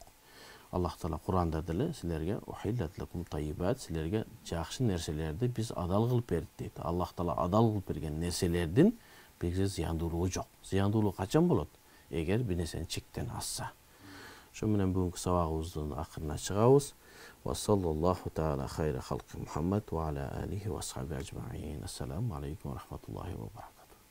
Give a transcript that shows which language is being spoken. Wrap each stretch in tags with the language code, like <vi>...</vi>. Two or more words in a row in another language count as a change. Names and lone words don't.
<ky>Аллах Таала Куранда деле силерге</ky> <ar>أحلت لكم الطيبات,</ar> <ky>силерге жакшы нерселерди биз адал кылып бердик дейт. Аллах Таала адал кылып берген нерселердин бизге зыяндуулугу жок. Зыяндуулугу качан болот? Эгер бир нерсени чектен асса. Ошо менен бүгүнкү сабагыбыздын акырына чыгабыз.</ky> <ar>وصلى الله تعالى خير خلق محمد وعلى آله وأصحاب أجمعين. السلام عليكم ورحمة الله وبركاته.</ar>